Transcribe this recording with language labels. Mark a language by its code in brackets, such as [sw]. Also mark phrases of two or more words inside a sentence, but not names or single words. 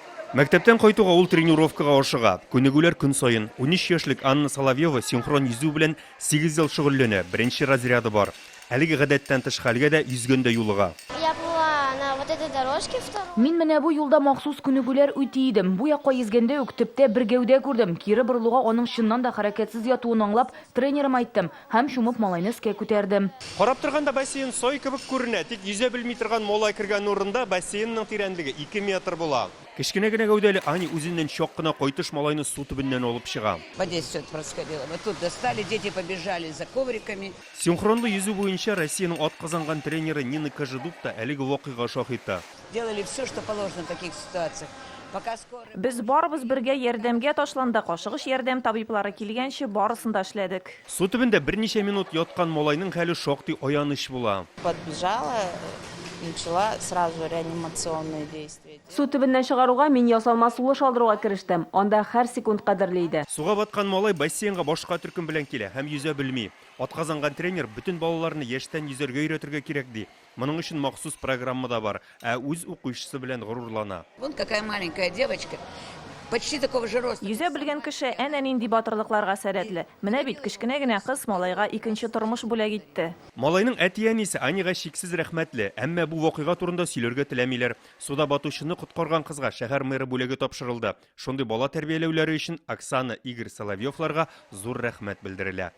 [tt] Мәктәптән кайтуга ул тренировкага ашыга. Күнегүләр көн сайын. 13 яшьлек Анна Соловьева синхрон йөзү белән 8 ел шөгыльләнә. Беренче разряды бар. Әлеге гадәттән тыш хәлгә дә йөзгәндә юлыга. [ru] Я была на вот этой дорожке второй. [tt] Мин менә бу юлда махсус күнегүләр үти идем. Бу якка йөзгәндә үк төптә бер гәүдә күрдем. Кире борылуга аның чыннан да хәрәкәтсез ятуын аңлап, тренерым айттым һәм шумып малайны өскә күтәрдем. Карап торганда бассейн сой кебек күренә. Тик йөзә белми торган малай кергән урында бассейнның тирәнлеге 2 метр була. Кечкенә генә гәүдәле Ани үзеннән чак кына кайтыш малайны су төбеннән алып чыга. [ru] Вот здесь все это происходило. Вот тут достали, дети побежали за ковриками. [tt] Синхронлы йөзү буенча Россиянең атказанган тренеры Нина Кожедуб та әлеге вакыйга шаһиты. [ru] Делали все, что положено в таких ситуациях. Пока скорая... [tt] Без барыбыз бергә ярдәмгә ташландык. Ашыгыч ярдәм табиблары килгәнче барысын да эшләдек. Су төбендә берничә минут яткан малайның хәле шактый аяныч була. [ru] Подбежала, начала сразу реанимационные действия. [tt] Су төбеннән чыгаруга мин ясалма сулыш алдыруга керештем. Анда һәр секунд кадерле иде. Суга баткан малай бассейнга башка төркем белән килә һәм йөзә белми. Атказанган тренер бүтән балаларны яшьтән йөзәргә өйрәтергә кирәк ди. Моның өчен махсус программа да бар, ә үз укучысы белән горурлана. [ru] Вон какая маленькая девочка, почти такого же роста. [tt] Йөзә белгән кеше әнә нинди батырлыкларга сәләтле. Менә бит кечкенә генә кыз малайга икенче тормыш бүләк итте. Малайның әти-әнисе Анига шиксез рәхмәтле, әмма бу вакыйга турында сөйләргә теләмиләр. Суда батучыны коткарган кызга шәһәр мэры бүләге тапшырылды. Шундый бала тәрбияләүләре өчен Оксана, Игорь Соловьевларга зур рәхмәт белдерелә.